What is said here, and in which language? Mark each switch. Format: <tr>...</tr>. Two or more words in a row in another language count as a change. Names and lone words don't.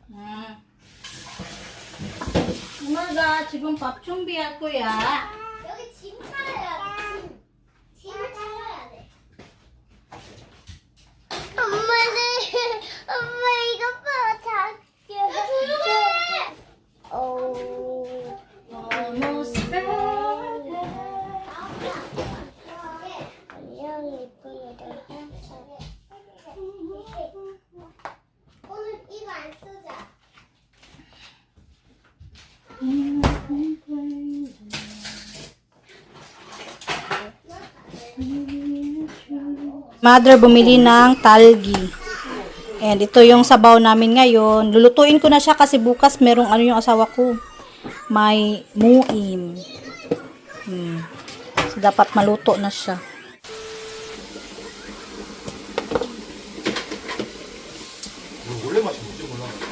<ko>우마가 지금 밥 준비할 거야. 여기 짐 차려야 돼. 짐을 차려야 돼. 엄마 이거 봐 작게. 조용해.</ko> <en>Almost there.</en> <ko>안녕 이쁘다. 오늘 이거 안 쓰자.</ko> <tl>Mother bumili ng talgi. And ito yung sabaw namin ngayon. Lulutuin ko na siya kasi bukas merong ano yung asawa ko. May muim. So, dapat maluto na siya.</tl> <ko>원래 맛이 뭔지 몰라.</ko>